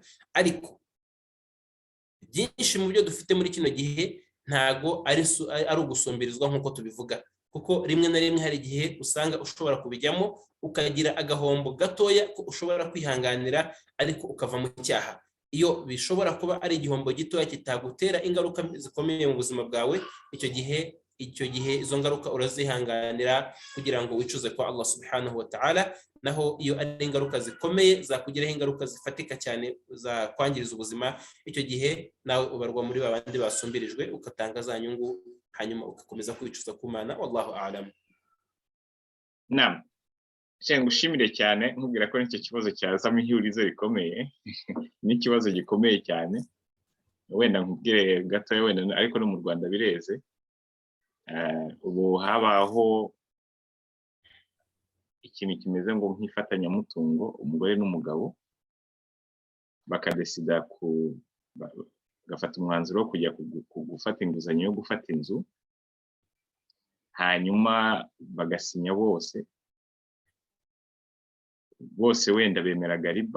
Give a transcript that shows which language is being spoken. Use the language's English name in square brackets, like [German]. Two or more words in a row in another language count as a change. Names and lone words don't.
[Kinyarwanda] Ariko byinshi mu byo dufite muri kino gihe ntago ari ugusumbirizwa nk'uko tubivuga, kuko rimwe na rimwe hari igihe usanga ushobora kubijyamo ukagira agahombo gatoya ko ushobora kwihanganira, ariko ukava mu cyaha. Iyo bishobora kuba ari igihombo gitoya kitagutera ingaruka zikomeye mu buzima bwawe, icyo gihe icyo gihe izo ngaruka urazihanganira kugira ngo wicuze kwa [Arabic] الله سبحانه وتعالى. [Kinyarwanda] Naho iyo ari ingaruka zikomeye zakugiraho ingaruka zifatika cyane za kwangiriza ubuzima, icyo gihe nawe ubarwa muri babandi basumbirijwe ugatanga za nyungu hanyuma ugakomeza kwicuza ku Mana. [Arabic] والله أعلم. [Kinyarwanda] Naam, ngushimire cyane nkubwira ko nicyo kibazo cyazamo ihurizo rikomeye n'ikibazo gikomeye cyane. Wenda nkubwire gatoya wenda ariko no mu Rwanda bireze. Ubu habaho ikintu kimeze ngo nk'ifatanyamutungo, umugore n'umugabo bakadesida gafata umwanzuro wo kujya gufata inguzanyo yo gufata inzu, hanyuma bagasinya bose wenda bemeraga riba.